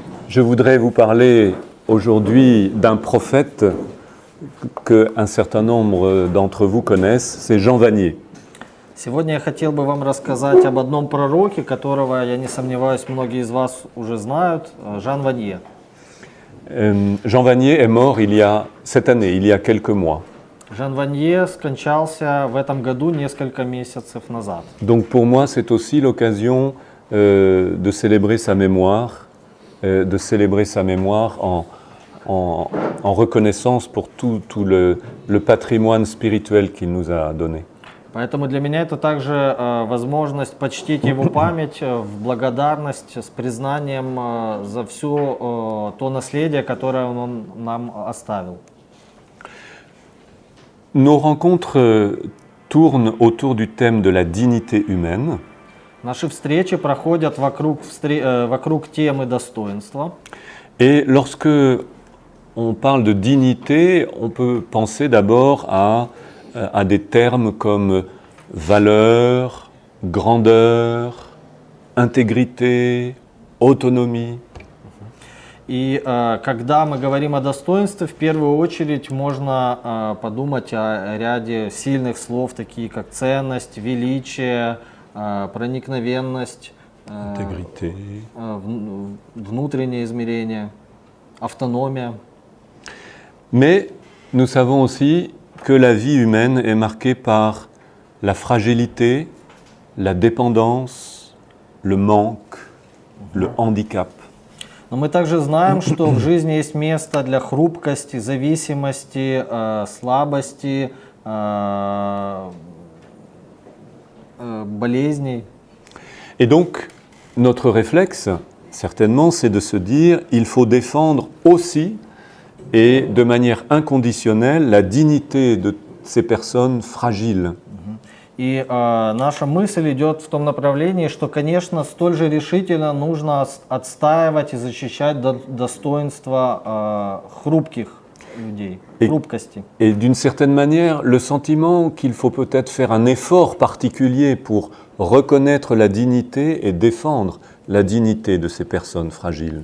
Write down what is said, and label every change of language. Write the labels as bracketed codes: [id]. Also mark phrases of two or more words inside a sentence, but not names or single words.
[fr] Je voudrais vous parler aujourd'hui d'un prophète qu'un certain nombre d'entre vous connaissent, c'est Jean Vanier. [ru] Сегодня я хотел бы вам рассказать об одном пророке, которого, я не сомневаюсь, многие из вас уже знают, Жан Ванье. [fr] Jean Vanier est mort cette année, il y a quelques mois. [ru] Жан Ванье скончался в этом году несколько месяцев назад. [fr] Donc pour moi, c'est aussi l'occasion de célébrer sa mémoire, en reconnaissance pour tout le patrimoine spirituel qu'il nous a donné. [ru] Поэтому для меня это также возможность почтить его память в благодарность с признанием за все то наследие, которое он нам оставил. [fr] Nos rencontres tournent autour du thème de la dignité humaine. [ru] Наши встречи проходят вокруг темы достоинства. [fr] Et lorsque on parle de dignité, on peut penser d'abord à des termes comme valeur, grandeur, intégrité, autonomie. [ru] И когда мы говорим о достоинстве, в первую очередь можно подумать о ряде сильных слов, такие как ценность, величие, проникновенность, [fr] Intégrité. [ru] Внутреннее измерение, автономия. [fr] Mais nous savons aussi que la vie humaine est marquée par la fragilité, la dépendance, le manque, le handicap. [ru] Но мы также знаем, что в жизни есть место для хрупкости, зависимости, слабости, болезней. [fr] Et donc, notre réflexe, certainement, c'est de se dire il faut défendre aussi et de manière inconditionnelle la dignité de ces personnes fragiles. [ru] И наша мысль идет в том направлении, что, конечно, столь же решительно нужно отстаивать и защищать достоинство хрупких людей, хрупкости. [fr] Et d'une certaine manière, le sentiment qu'il faut peut-être faire un effort particulier pour reconnaître la dignité et défendre la dignité de ces personnes fragiles.